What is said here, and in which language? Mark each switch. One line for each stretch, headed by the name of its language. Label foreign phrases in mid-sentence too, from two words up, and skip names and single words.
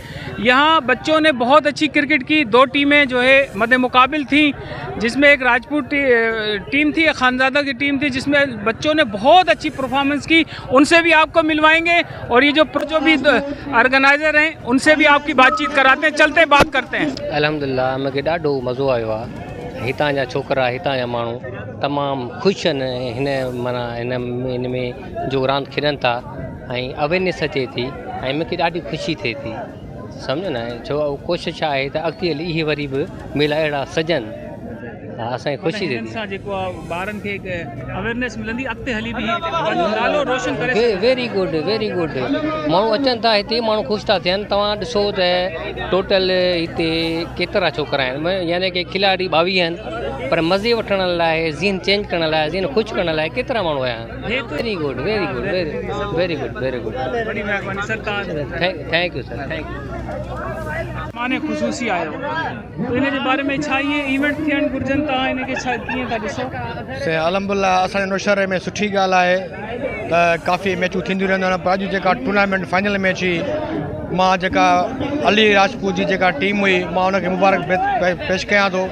Urdu: یہاں بچوں نے بہت اچھی کرکٹ کی، دو ٹیمیں جو ہے مدِ مقابل تھی، جس میں ایک راجپوت ٹیم تھی، ایک خانزادہ کی ٹیم تھی، جس میں بچوں نے بہت اچھی پرفارمنس کی. ان سے بھی آپ کو ملوائیں گے اور یہ جو بھی آرگنائزر ہیں ان سے بھی آپ کی بات چیت کراتے ہیں. چلتے بات کرتے ہیں.
Sindhi: अल्हम्दुलिल्लाह मूंखे ॾाढो मज़ो आयो आहे। हितां जा छोकिरा, हितां जा माण्हू तमामु ख़ुशि आहिनि हिन में जो रांदि खेॾनि था ऐं अवेयरनेस अचे थी ऐं मूंखे ॾाढी ख़ुशी थिए थी, सम्झो न। छो कोशिशि आहे त अॻिते हली इहे वरी बि मेला अहिड़ा सजनि। हा, असांखे ख़ुशी थिए थी। जेको ॿारनि खे अवेयरनेस मिलंदी, अॻिते हली बि नालो रोशन करे।
English: Very good, very good.
Sindhi: माण्हू अचनि था हिते, माण्हू ख़ुशि था थियनि। तव्हां ॾिसो त टोटल हिते केतिरा छोकिरा आहिनि, यानी कि खिलाड़ी 22 आहिनि, पर मज़े वठण लाइ, ज़हन चेंज करण लाइ, ज़हन ख़ुशि करण लाइ केतिरा माण्हू आया आहिनि।
English: Very good, very good, very good, very good.
Sindhi: बड़ी महिरबानी सरकार।
English: Thank you sir, thank you.
Sindhi: माने ख़ुसूसी आयो तो इन जे बारे में छा ये इवेंट थियण घुर्जनि था, इन खे छा कीअं था ॾिसो? से अल्हम्दुलिल्लाह असांजे नौशहरे में सुठी ॻाल्हि आहे त काफ़ी मैचूं थींदियूं रहंदियूं आहिनि। पर अॼु जेका
English: tournament final match
Sindhi: हुई, मां जेका अली राजपूत जी जेका टीम हुई, मां उनखे मुबारक पेश कयां थो।